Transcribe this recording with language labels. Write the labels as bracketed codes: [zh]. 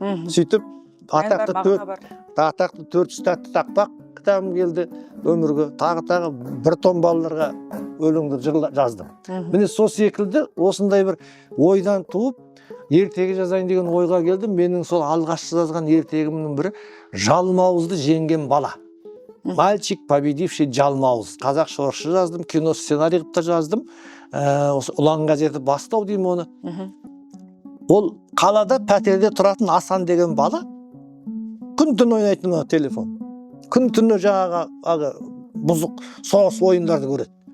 [kk] Сөйтіп атақты 400 тәтті тақпақ кітабым келді өмірге. Тағы бір том балаларға өлеңдер жаздым. Міне сол секілді осындай бір ойдан туып ертегі жазайын деген ойға келдім. Менің сол алғашқы жазған ертегімнің бірі жалмауызды жеңген бала. [ru] Мальчик, победивший жалмауыз. [kk] Қазақша орысша жаздым, кино сценарий қылып та жаздым. Осы ұлан газеті бастау деймін оны. Ол қалада пәтерде тұратын Асан деген бала күн түн ойнайтын телефон. Күн түні жаңағы бұзық соғыс ойындарды көреді.